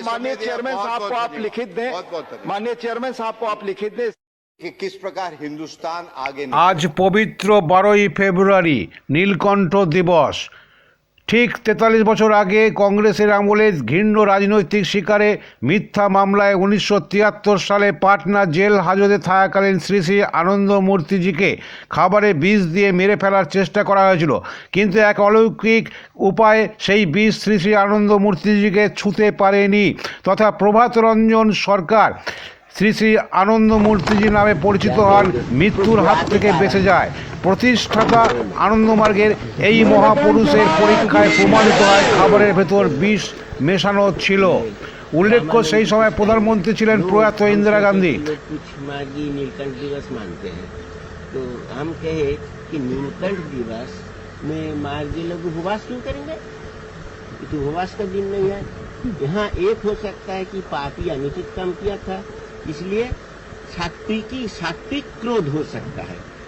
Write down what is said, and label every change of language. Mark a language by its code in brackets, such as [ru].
[hi] माननीय चेयरमैन साहब को आप लिखित दें, माननीय चेयरमैन साहब को आप लिखित दें कि किस प्रकार हिंदुस्तान आगे। [bn] আজ পবিত্র 12ই ফেব্রুয়ারি, নীলকণ্ঠ দিবস। ঠিক 43 বছর আগে কংগ্রেসের আমলে ঘৃণ্য রাজনৈতিক শিকারে মিথ্যা মামলায় 1973 সালে পাটনা জেল হাজতে থাকাকালীন শ্রী শ্রী আনন্দমূর্তিজিকে খাবারে বিষ দিয়ে মেরে ফেলার চেষ্টা করা হয়েছিল। কিন্তু এক অলৌকিক উপায়ে সেই বিষ শ্রী শ্রী আনন্দমূর্তিজিকে ছুঁতে পারেনি তথা প্রভাত রঞ্জন সরকার শ্রী শ্রী আনন্দমূর্তিজি নামে পরিচিত হন, মৃত্যুর হাত থেকে বেঁচে যায়। প্রতিষ্ঠাতা আনন্দমার্গের এই মহাপুরুষের পরীক্ষায় প্রমাণিত হয় খাবারের ভেতর বিষ মেশানো ছিল। উল্লেখ্য, সেই সময় প্রধানমন্ত্রী ছিলেন প্রয়াত ইন্দিরা গান্ধী। [hi] नीलकंठ दिवस मानते हैं, तो हम कहे कि नीलकंठ दिवस में मार्गी लोग उपवास क्यों करेंगे? तो उपवास का दिन नहीं है। यहाँ एक हो सकता है कि पार्टी अनुचित काम किया था, इसलिए सात्विक क्रोध हो सकता है।